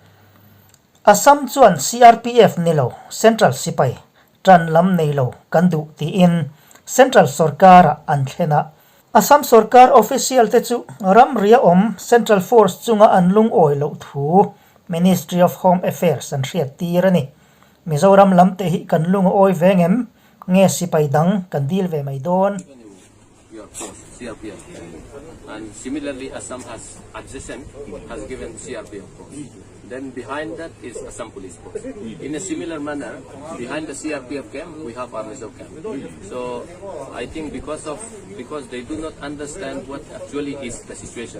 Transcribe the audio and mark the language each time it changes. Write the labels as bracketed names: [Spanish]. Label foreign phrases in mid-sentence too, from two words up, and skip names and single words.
[Mizo] Assam chuan CRPF nilo Central Sipai tran lam nei lo kan du ti in Central Sarkar an thena Assam Sarkar official te chu ram ria om Central Force chunga an lung oi lo thu Ministry of Home Affairs an hriat tirani Mizoram lam te hi kan lung oi vengem nge sipai dang kan dil ve mai don [English] your force, CRPF. And similarly, Assam has adjacent, has given CRPF force. Then behind that is Assam Police Force. In a similar manner, behind the CRPF camp, we have our Mizo camp. So I think because they do not understand what actually is the situation.